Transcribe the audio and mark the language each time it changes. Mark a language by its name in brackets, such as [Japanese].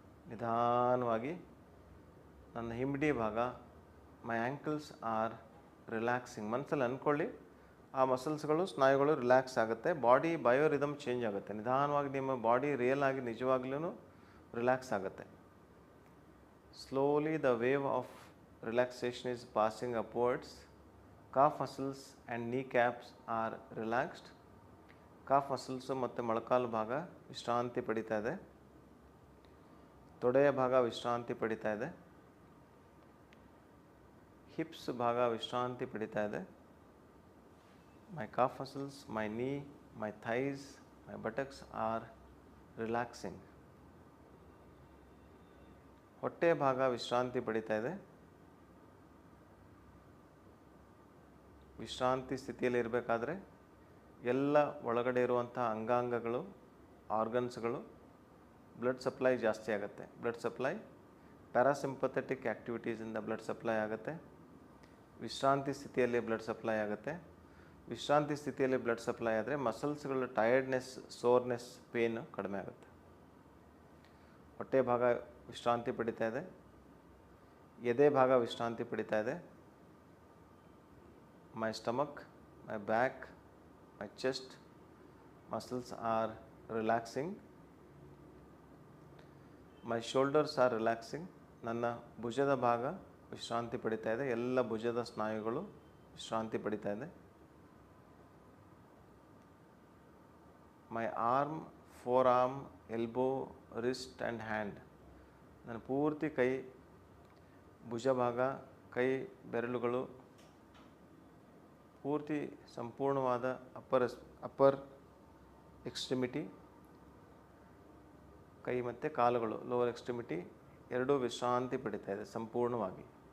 [Kannada] ನಿಧಾನವಾಗಿ ನನ್ನ ಹಿಂಬಡಿ ಭಾಗ, [English] My ankles are relaxing. [Kannada] ಮನಸ್ಸಲ್ಲಿ ಅಂದ್ಕೊಳ್ಳಿ. ಆ ಮಸಲ್ಸ್ಗಳು, ಸ್ನಾಯುಗಳು ರಿಲ್ಯಾಕ್ಸ್ ಆಗುತ್ತೆ. ಬಾಡಿ ಬಯೋ ರಿದಮ್ ಚೇಂಜ್ ಆಗುತ್ತೆ. ನಿಧಾನವಾಗಿ ನಿಮ್ಮ ಬಾಡಿ ರಿಯಲ್ ಆಗಿ ನಿಜವಾಗ್ಲೂ ರಿಲ್ಯಾಕ್ಸ್ ಆಗುತ್ತೆ. [English] Slowly the wave of relaxation is passing upwards. Calf muscles and kneecaps are relaxed. [Kannada] Calf muscles ಮತ್ತು ಮೊಳಕಾಲು ಭಾಗ ವಿಶ್ರಾಂತಿ ಪಡಿತಾ ಇದೆ. ತೊಡೆಯ ಭಾಗ ವಿಶ್ರಾಂತಿ ಪಡಿತಾ ಇದೆ. ಹಿಪ್ಸ್ ಭಾಗ ವಿಶ್ರಾಂತಿ ಪಡಿತಾ ಇದೆ. [English] My calf muscles, my knee, my thighs, my buttocks are relaxing. [Kannada] ಹೊಟ್ಟೆ ಭಾಗ ವಿಶ್ರಾಂತಿ ಪಡಿತಾ ಇದೆ. ವಿಶ್ರಾಂತಿ ಸ್ಥಿತಿಯಲ್ಲಿ ಇರಬೇಕಾದ್ರೆ ಎಲ್ಲ ಒಳಗಡೆ ಇರುವಂಥ ಅಂಗಾಂಗಗಳು, ಆರ್ಗನ್ಸ್ಗಳು, ಬ್ಲಡ್ ಸಪ್ಲೈ ಜಾಸ್ತಿ ಆಗುತ್ತೆ. Blood supply, parasympathetic ಆ್ಯಕ್ಟಿವಿಟೀಸಿಂದ blood supply ಆಗುತ್ತೆ. ವಿಶ್ರಾಂತಿ ಸ್ಥಿತಿಯಲ್ಲಿ ಬ್ಲಡ್ ಸಪ್ಲೈ ಆಗುತ್ತೆ. ವಿಶ್ರಾಂತಿ ಸ್ಥಿತಿಯಲ್ಲಿ ಬ್ಲಡ್ ಸಪ್ಲೈ ಆದರೆ ಮಸಲ್ಸ್ಗಳ ಟಯರ್ಡ್ನೆಸ್, ಸೋರ್ನೆಸ್, ಪೇನ್ ಕಡಿಮೆ ಆಗುತ್ತೆ. ಹೊಟ್ಟೆ ಭಾಗ ವಿಶ್ರಾಂತಿ ಪಡಿತಾ ಇದೆ. ಎದೆ ಭಾಗ ವಿಶ್ರಾಂತಿ ಪಡಿತಾ ಇದೆ. [English] My stomach, my back, My chest muscles are relaxing. My shoulders are relaxing. [Kannada] ನನ್ನ ಭುಜದ ಭಾಗ ವಿಶ್ರಾಂತಿ ಪಡಿತಾ ಇದೆ. ಎಲ್ಲ ಭುಜದ ಸ್ನಾಯುಗಳು ವಿಶ್ರಾಂತಿ ಪಡಿತಾ ಇದೆ. [English] My arm, forearm, elbow, wrist and hand. [Kannada] ನನ್ನ ಪೂರ್ತಿ ಕೈ, ಭುಜ ಭಾಗ, ಕೈ ಬೆರಳುಗಳು ಪೂರ್ತಿ ಸಂಪೂರ್ಣವಾದ ಅಪ್ಪರ್ ಎಕ್ಸ್ಟ್ರಿಮಿಟಿ, ಕೈ ಮತ್ತು ಕಾಲುಗಳು ಲೋವರ್ ಎಕ್ಸ್ಟ್ರಿಮಿಟಿ ಎರಡೂ ವಿಶ್ರಾಂತಿ ಪಡಿತಾ ಇದೆ ಸಂಪೂರ್ಣವಾಗಿ.